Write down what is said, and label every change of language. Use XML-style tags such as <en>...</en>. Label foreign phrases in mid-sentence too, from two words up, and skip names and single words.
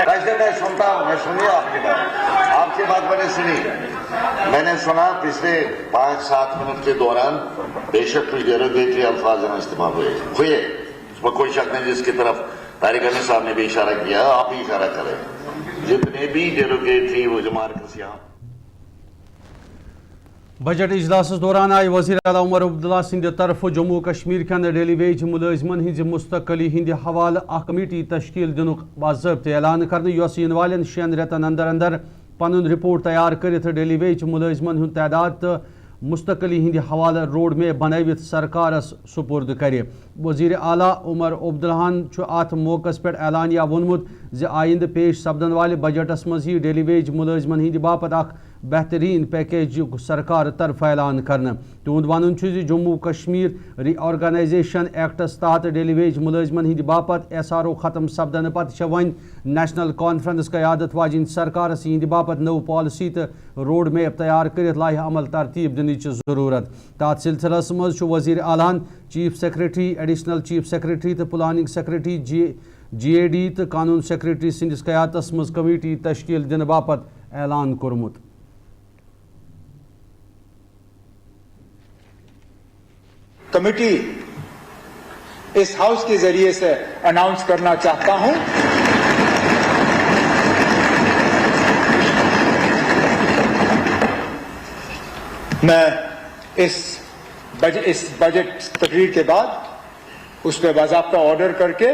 <ur>ویسے میں سنتا ہوں میں سنی آپ کی بات میں نے سنی میں نے سنا پچھلے 5-7 منٹ کے دوران بے شک کچھ ڈیروگیٹری الفاظ استعمال ہوئے اس میں کوئی شک نہیں جس کی طرف طارق علی صاحب نے بھی اشارہ کیا آپ بھی اشارہ کریں جتنے بھی ڈیروگیٹری وہ ریمارکس یہاں.</ur> <ks>بجٹ اجلاس دوران آئی وزیر اعلیٰ عمر عبداللہ سند طرف جموں کشمیر کن</ks> <en>daily wage</en> <ks>ملازمن ہند مستقلی ہند حوالہ اخ کمیٹی تشکیل دنک باضابطہ اعلان کرنے یس ین والن 6 ریتن اندر اندر پن رپورٹ تیار کرت</ks> <en>daily wage</en> <ks>ملازمن ہند تعداد تو مستقلی ہند حوالہ</ks> <en>road map</en> <ks>بنوت سرکارس سپرد کر. وزیر اعلیٰ عمر عبداللہ ات موقع پہ اعلانیہ وونمت زِ آئندہ پیش سپدن والے بجٹس مز</ks> <en>daily wage</en> <ks>ملازمن ہند باپت اخ بہترین پیکیج سرکار طرف اعلان کرنا. تہد ون جموں کشمیر ری آرگنائزیشن ایکٹس تحت</ks> <en>daily wage</en> <ks>ملازمن ہند باپت SRO ختم سپدن پتہ ون نیشنل کانفرنس قیادت واجن سرکارس ہند باپت نو پالسی تو</ks> <en>road map</en> <ks>تیار کرت لاہ عمل ترتیب دنچ ضرورت. تات سلسلس مز وزیر اعلیٰ</ks> <en>chief secretary additional chief secretary</en> <ks>تو</ks> <en>planning secretary</en> <ks>GAD تو قانون سیکرٹری سندس قیادتس مز کمیٹی تشکیل دن باپت اعلان کورمت.</ks> <ur>کمیٹی اس ہاؤس کے ذریعے سے</ur> <en>اناؤنس کرنا</en> <ur>چاہتا ہوں میں اس بجٹ تقریر کے بعد اس پہ باضابطہ آرڈر کر کے</ur>